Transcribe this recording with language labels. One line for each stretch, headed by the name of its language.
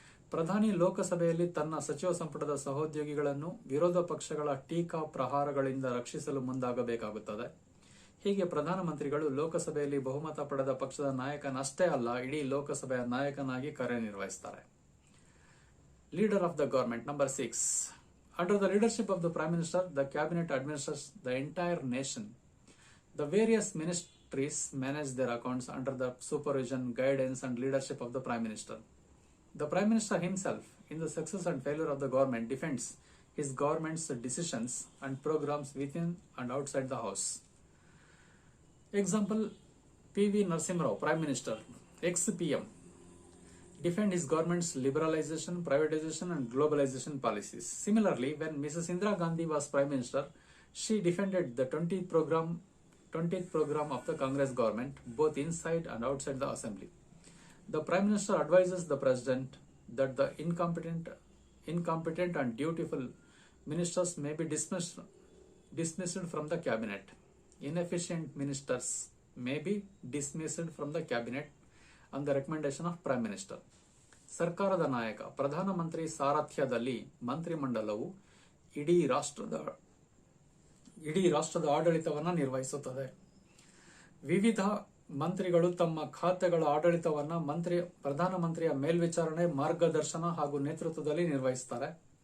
Kannada: ಪ್ರಧಾನಿ ಲೋಕಸಭೆಯಲ್ಲಿ ತನ್ನ ಸಚಿವ ಸಂಪುಟದ ಸಹೋದ್ಯೋಗಿಗಳನ್ನು ವಿರೋಧ ಪಕ್ಷಗಳ ಟೀಕಾ ಪ್ರಹಾರಗಳಿಂದ ರಕ್ಷಿಸಲು ಮುಂದಾಗಬೇಕಾಗುತ್ತದೆ. ಹೀಗೆ ಪ್ರಧಾನಮಂತ್ರಿಗಳು ಲೋಕಸಭೆಯಲ್ಲಿ ಬಹುಮತ ಪಡೆದ ಪಕ್ಷದ ನಾಯಕನಷ್ಟೇ ಅಲ್ಲ, ಇಡೀ ಲೋಕಸಭೆಯ ನಾಯಕನಾಗಿ ಕಾರ್ಯನಿರ್ವಹಿಸುತ್ತಾರೆ.
English: Leader of the government. Number 6. Under the leadership of the Prime Minister, the Cabinet administers the entire nation. The various ministries manage their accounts under the supervision, guidance and leadership of the Prime Minister. The Prime Minister himself, in the success and failure of the government, defends his government's decisions and programs within and outside the house. Example, P.V. Narasimha Rao, Prime Minister, ex-PM, defend his government's liberalization, privatization and globalization policies. Similarly, when Mrs. Indira Gandhi was Prime Minister, she defended the 20th program of the Congress government, both inside and outside the assembly. The Prime Minister advises the President that the incompetent and dutiful ministers may be dismissed from the Cabinet. Inefficient ministers may be dismissed from the Cabinet on the recommendation of Prime Minister.
Kannada: ಸರ್ಕಾರದ ನಾಯಕ. ಪ್ರಧಾನಮಂತ್ರಿ ಸಾರಥ್ಯದಲ್ಲಿ ಮಂತ್ರಿಮಂಡಲವು ಇಡೀ ರಾಷ್ಟ್ರದ ಆಡಳಿತವನ್ನು ನಿರ್ವಹಿಸುತ್ತದೆ. ವಿವಿಧ ಮಂತ್ರಿಗಳು ತಮ್ಮ ಖಾತೆಗಳ ಆಡಳಿತವನ್ನು ಪ್ರಧಾನಮಂತ್ರಿಯ ಮೇಲ್ವಿಚಾರಣೆ, ಮಾರ್ಗದರ್ಶನ ಹಾಗೂ ನೇತೃತ್ವದಲ್ಲಿ ನಿರ್ವಹಿಸುತ್ತಾರೆ.